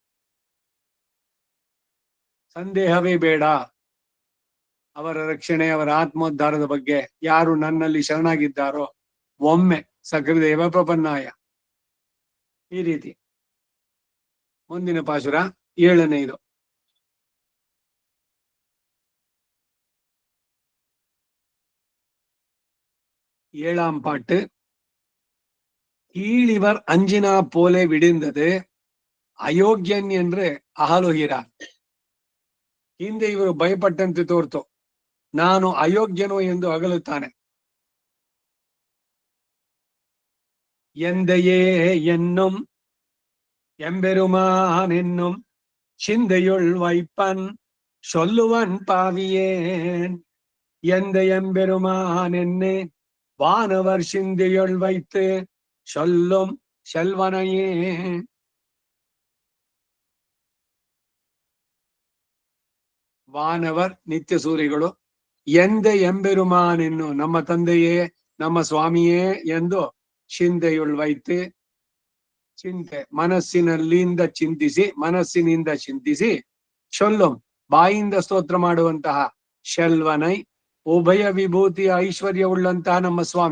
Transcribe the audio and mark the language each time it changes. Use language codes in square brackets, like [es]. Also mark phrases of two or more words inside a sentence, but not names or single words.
[kn] ಸಂದೇಹವೇ ಬೇಡ ಅವರ ರಕ್ಷಣೆ, ಅವರ ಆತ್ಮೋದ್ಧಾರದ ಬಗ್ಗೆ. ಯಾರು ನನ್ನಲ್ಲಿ ಶರಣಾಗಿದ್ದಾರೋ ಒಮ್ಮೆ ಸಕೃದೇವ ಪ್ರಪನ್ನಾಯ. ಈ ರೀತಿ ಮುಂದಿನ ಪಾಶುರ 7ನೇದು. [ta] ஏழாம் பாட்டு. கீழிவர் அஞ்சினா போலே விடிந்தது ಅಯೋಗ್ಯನ್ என்று ಅಹಲುಹಿರಾರ್. [kn] ಹಿಂದೆ ಇವರು ಭಯಪಟ್ಟಂತೆ ತೋರ್ತು, ನಾನು ಅಯೋಗ್ಯನು ಎಂದು ಅಗಲುತ್ತಾನೆ. [ta] எந்தையே என்னும் எம்பெருமான் என்னும் சிந்தையுள் வைப்பன் சொல்லுவன் பாவியேன். எந்த எம்பெருமான் என்னே வானவர் சிந்தையுள் வைத்து சொல்லும் செல்வனையே. [kn] ವಾನವರ್ ನಿತ್ಯ ಸೂರಿಗಳು, [ta] எந்த எம்பெருமானென்னு [kn] ನಮ್ಮ ತಂದೆಯೇ ನಮ್ಮ ಸ್ವಾಮಿಯೇ ಎಂದು [ta] சிந்தையுள் வைத்து, [kn] ಚಿಂತೆ ಮನಸ್ಸಿನಿಂದ ಚಿಂತಿಸಿ ಶೊಲ್ಲುಂ ಬಾಯಿಂದ ಸ್ತೋತ್ರ ಮಾಡುವಂತಹ ಶೆಲ್ವನೈ, ಉಭಯ ವಿಭೂತಿ ಐಶ್ವರ್ಯವುಳ್ಳಂತಹ ನಮ್ಮ ಸ್ವಾಮಿ.